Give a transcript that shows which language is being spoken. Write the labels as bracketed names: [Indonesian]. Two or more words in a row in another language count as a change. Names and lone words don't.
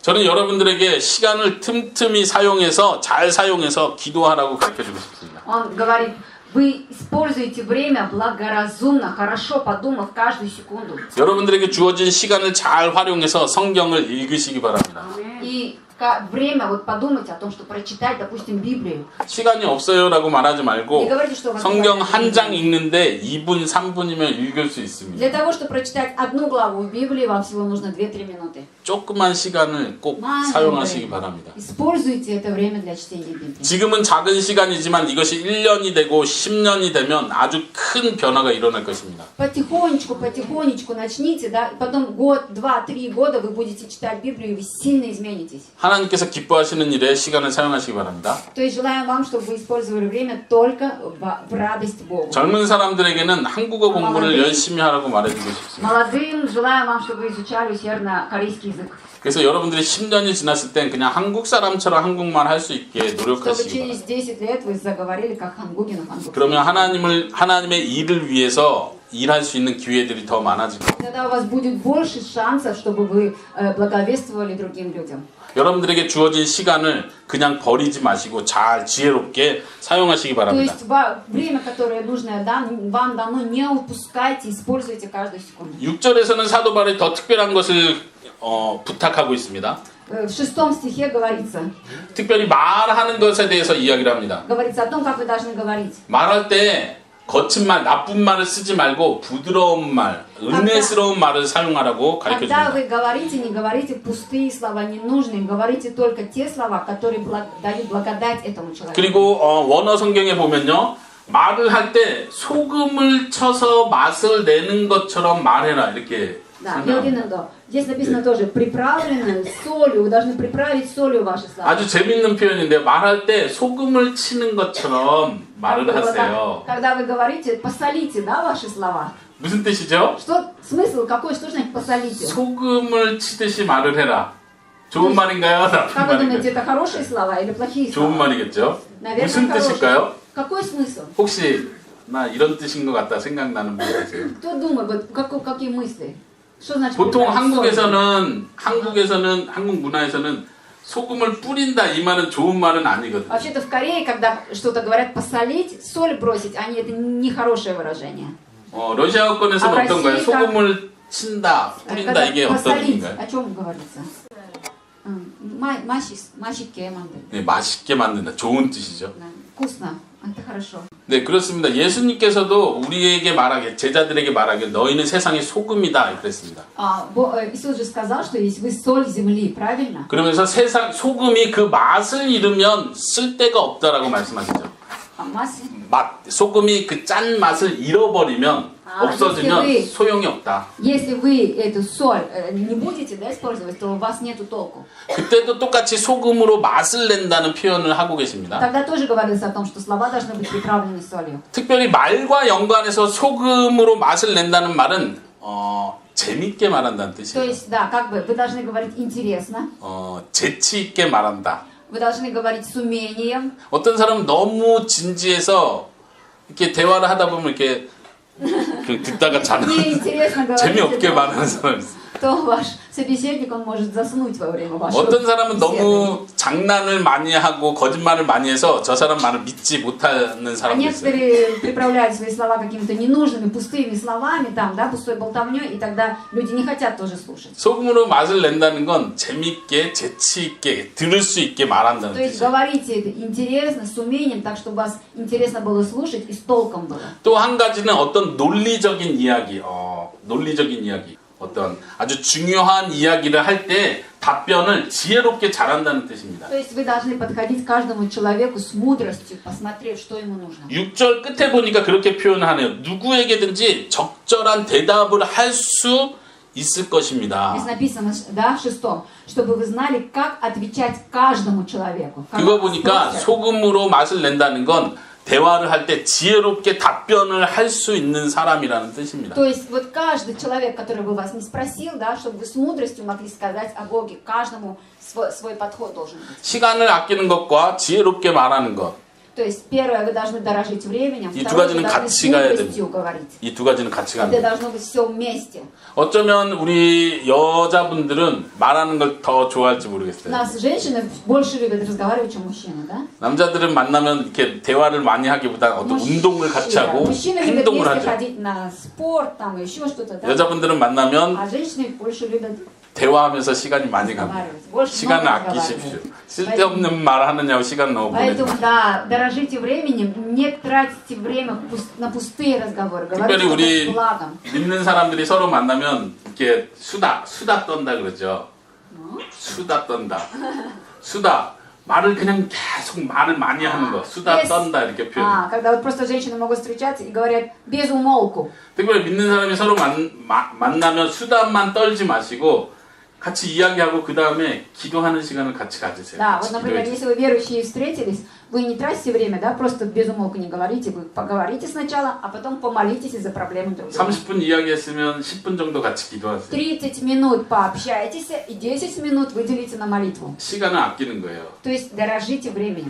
[Korean] 저는 여러분들에게 시간을 틈틈이 사용해서 잘 사용해서 기도하라고 가르쳐 주고 싶습니다. [Russian] Он говорит, вы используете время благоразумно, хорошо подумав каждую секунду. [Korean] 여러분들에게 주어진 시간을 잘 활용해서 성경을 읽으시기 바랍니다. [Russian] И время вот подумайте о том, что прочитать, допустим, Библию. [Korean] 시간이 없어요라고 말하지 [Russian] Не [Korean] 말고 [Russian] говорите, что у вас [Korean] 성경 [Russian] нет [Korean] 한 장 [Russian] времени. [Korean] 읽는데 2분, 3분이면 읽을 수 있습니다. [Russian] Для того, чтобы прочитать одну главу в Библии, вам всего нужно 2-3 минуты. [Korean] 조그만 시간을 꼭 사용하시기 바랍니다. [Russian] Используйте это время для чтения Библии. [Korean] 지금은 작은 시간이지만 이것이 1년이 되고 10년이 되면 아주 큰 변화가 일어날 것입니다. [Russian] Потихонечку начните, да, и потом год, 2-3 года вы будете читать Библию, и вы сильно изменитесь. [Korean] 하나님께서 기뻐하시는 일에 시간을 사용하시기 바랍니다. [Russian] То есть желаем вам, чтобы вы использовали время только в радость Богу. [Korean] 젊은 사람들에게는 한국어 공부를 열심히 하라고 말해주고 싶습니다. [Russian] Молодым желаем вам, чтобы вы изучали усердно корейский язык. [Korean] 그래서 여러분들이 10년이 지났을 땐 그냥 한국 사람처럼 한국말 할 수 있게 [Russian] Чтобы [Korean] 노력하시기 [Russian] через [Korean] 바랍니다. [Russian] 10 лет вы заговорили как хангуги на хангуке. [Korean] 그러면 하나님의 일을 위해서 일할 수 있는 기회들이 더 많아질 겁니다. [Russian] Тогда у вас будет больше шансов, чтобы вы благовествовали другим людям. [Korean] 여러분들에게 주어진 시간을 그냥 버리지 마시고 잘 지혜롭게 사용하시기 [Russian] То [Korean] 바랍니다. [Russian] есть время, которое нужно вам дано, не упускайте, используйте каждую секунду. [Korean] 6절에서는 사도 바울이 더 특별한 것을 부탁하고 있습니다. [Russian] В 6 стихе говорится [Korean] 특별히 말하는 것에 대해서 이야기를 합니다. [Russian] о том, как вы должны говорить. [Korean] 말할 때 거친 말, 나쁜 말을 쓰지 말고 부드러운 말, 은혜스러운 말을 사용하라고 가르쳐 [Russian] Когда [Korean] 줍니다. [Russian] вы говорите, не говорите пустые слова, ненужные, говорите только те слова, которые дают благодать этому человеку. [Korean] 그리고 원어 성경에 보면요. 말을 할 때 소금을 쳐서 맛을 내는 것처럼 말해라 이렇게 [Russian] Да, [Korean] 설명합니다. Елдинендо. [Russian] Здесь написано тоже, приправленное солью, вы должны приправить солью ваши слова. [Korean] 아주 재밌는 표현인데 말할 때 소금을 치는 것처럼 말을 하세요. [Russian] Когда вы говорите, посолите, да, ваши слова. [Korean] 무슨 뜻이죠? [Russian] Что, смысл какой, что значит посолите? [Korean] 소금을 치듯이 말을 해라. 좋은 말인가요? 나쁜 [Russian] Как вы думаете, [Korean] 말인가요? [Russian] это хорошие слова или плохие [Korean] 좋은 [Russian] слова? [Korean] 말이겠죠? [Russian] Наверное, [Korean] 무슨 [Russian] хорошие. [Korean] 뜻일까요? [Russian] Какой смысл? [Korean] 혹시 나 이런 뜻인 것 같다 생각나는 분 계세요? [Russian] Кто думает, вот, какие мысли? Что значит [Korean] 보통 [Russian] приправить солью? [Korean] 한국에서는 한국 문화에서는 소금을 뿌린다 이 말은 좋은 말은 아니거든요. [Russian] Вообще-то в Корее, когда что-то говорят посолить, соль бросить, это не хорошее выражение. [Korean] 러시아어권에서는 아, 어떤가요? 러시아- 소금을 친다, 뿌린다 [Russian] Когда [Korean] 이게 어떤 [Russian] посолить, [Korean] 의미인가요? [Russian] о чем говорится? [Korean] 맛있게 만들. 네, 맛있게 만든다. 좋은 뜻이죠. [Russian] Да. Вкусно. Это хорошо. [Korean] 네, 그렇습니다. 예수님께서도 우리에게 말하길, 제자들에게 말하길, 너희는 세상의 소금이다 그랬습니다. [Russian] Иисус же сказал, что если вы соль земли, правильно? [Korean] 그러면서 세상 소금이 그 맛을 잃으면 쓸데가 없다라고 말씀하시죠. 소금이 그 짠 맛을 잃어버리면 없어지면 [Russian] если [Korean] 소용이 없다. [Russian] Если вы эту соль не будете, да, использовать, то у вас нету толку. [Korean] 그때도 똑같이 소금으로 맛을 낸다는 표현을 하고 계십니다. [Russian] Тогда тоже говорится о том, что слова должны быть приправлены солью. [Korean] 특별히 말과 연관해서 소금으로 맛을 낸다는 말은 재밌게 말한다는 [Russian] То [Korean] 뜻이에요. [Russian] есть, да, как бы вы должны говорить интересно, [Korean] 재치 있게 말한다. [Russian] вы должны говорить с умением. [Korean] 어떤 사람은 너무 진지해서 이렇게 대화를 하다 보면 이렇게 듣다가 자는 [Russian] Неинтересно говорить. [Korean] 재미없게 말하는 사람이 있어요. [Russian] То ваш собеседник, он может заснуть во время вашего [Korean] 어떤 사람은 [Russian] беседы. [Korean] 너무 장난을 많이 하고 거짓말을 많이 해서 저 사람 말을 믿지 못하는 [Russian] А [Korean] 사람도 있어요. [Russian] некоторые приправляют свои слова какими-то ненужными, пустыми словами, там, да, пустой болтовней, и тогда люди не хотят тоже слушать. [Korean] 소금으로 맛을 낸다는 건 재밌게, 재치 있게, 들을 수 있게 말한다는 [Russian] То есть [Korean] 뜻이에요. [Russian] говорите это интересно, с умением, так, чтобы вас интересно было слушать и с толком было. [Korean] 또 한 가지는 어떤 논리적인 이야기, 어떤 아주 중요한 이야기를 할 때 답변을 지혜롭게 잘한다는 뜻입니다. [Russian] То есть вы должны подходить к каждому человеку с мудростью, посмотрев, что ему нужно. [Korean] 6절 끝에 보니까 그렇게 표현하네요. 누구에게든지 적절한 대답을 할 수 있을 것입니다. [Russian] Здесь написано, да, в 6, чтобы вы знали, как отвечать каждому человеку. Как [Korean] 그거 보니까 [Russian] спросят. [Korean] 소금으로 맛을 낸다는 건 대화를 할 때 지혜롭게 답변을 할 수 있는 사람이라는 뜻입니다. [Russian] То есть вот каждый человек, который бы вас не спросил, да, чтобы вы с мудростью могли сказать о Боге, каждому свой подход должен быть. [Korean] 시간을 아끼는 것과 지혜롭게 말하는 것, [Russian] То есть первое, вы должны дорожить временем, [Korean] 이 두 [Russian] второе, вы [Korean] 가지는 [Russian] должны с [Korean] 같이 가야 [Russian] мудростью говорить. [Korean] 이 두 가지는 같이 가는 [Russian] Это [Korean] 거예요. [Russian] должно быть все вместе. [Korean] 어쩌면 우리 여자분들은 말하는 걸 더 좋아할지 [Russian] У [Korean] 모르겠어요. [Russian] нас женщины больше любят разговаривать, чем мужчины, да? [Korean] 남자들은 만나면 이렇게 대화를 많이 하기보다 어떤 운동을 같이 하고 [Russian] Мужчины любят [Korean] 행동을 [Russian] вместе [Korean] 하죠. [Russian] ходить на спорт, там еще что-то, да? [Korean] 여자분들은 만나면 [Russian] А женщины больше любят [Korean] 대화하면서 시간이 많이 갑니다. [Russian] разговаривать. Больше [Korean] 시간을 [Russian] много [Korean] 아끼십시오. [Russian] разговаривать. [Korean] 쓸데없는 말 하느냐고 시간 너무 보내지 [Russian] Поэтому, да, дорожите временем, не тратите время на пустые разговоры. [Korean] 특별히 [Russian] Говорите [Korean] 우리 [Russian] с благом. [Korean] 믿는 사람들이 서로 만나면 이렇게 수다 떤다 그러죠. 수다 떤다. 수다. 말을 그냥 계속 말을 많이 하는 거. 수다 [Russian] Без- [Korean] 떤다 이렇게 표현해요. [Russian] Когда вот просто женщины могут встречаться и говорят без умолку. [Korean] 특별히 믿는 사람이 서로 만나면 수다만 떨지 마시고 같이 이야기하고 그 다음에 기도하는 시간을 같이 가지세요. [Russian] Да, [Korean] 같이 [Russian] вот, например, [Korean] 기도해 [Russian] если вы верующие встретились, вы не тратите время, да, просто без умолку не говорите, вы поговорите сначала, а потом помолитесь из-за проблемы друг друга. [Korean] 30분 이야기했으면 10분 정도 같이 기도하세요. [Russian] 30 минут пообщайтесь и 10 минут выделите на молитву. [Korean] 시간을 아끼는 거예요. [Russian] То есть дорожите временем.